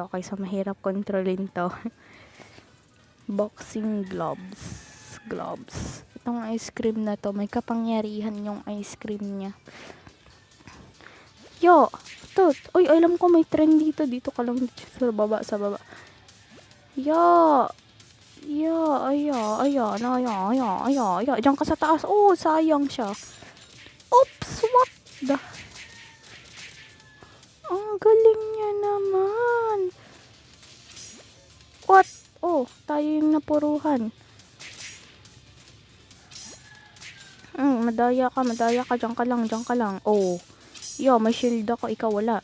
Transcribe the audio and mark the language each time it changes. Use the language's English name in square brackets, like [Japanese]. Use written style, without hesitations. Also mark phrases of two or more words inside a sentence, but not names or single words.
[Filipino] Okay, so mahirap kontrolin to. [English] Boxing gloves. [Filipino] tong [English] ice cream [Filipino] na to. May kapangyarihan yung [English] ice cream [Filipino] niya. Yo! Tot! Uy, alam ko may trend dito. Dito ka lang sa baba, sa baba. Yo! Yo! Aya! Aya! Aya! Aya! Aya! Aya! Diyan ka sa taas. Oh, sayang siya. [English] Oops! What the... [Filipino] Ang galing niya naman. What? Oh, tayo yung napuruhan. Madaya ka. Diyan ka lang. Oh. Yo, may shield ako. Ikaw wala.